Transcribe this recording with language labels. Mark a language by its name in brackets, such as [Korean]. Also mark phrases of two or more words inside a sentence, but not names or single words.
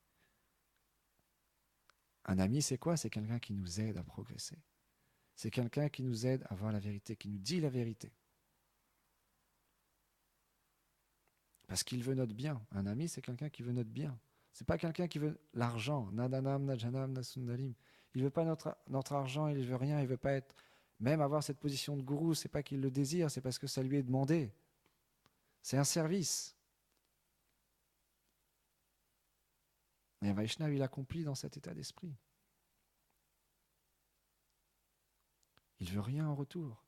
[French] Un ami, c'est quoi? C'est quelqu'un qui nous aide à progresser. C'est quelqu'un qui nous aide à voir la vérité, qui nous dit la vérité. Parce qu'il veut notre bien. Un ami, c'est quelqu'un qui veut notre bien. C'est pas quelqu'un qui veut l'argent. [Sanskrit] Nadanam, najanam, nasundalim. [French] Il veut pas notre argent, il veut rien, il veut pas être... Même avoir cette position de gourou, c'est pas qu'il le désire, c'est parce que ça lui est demandé. C'est un service. Et un Vaishnava, il accomplit dans cet état d'esprit. Il ne veut rien en retour.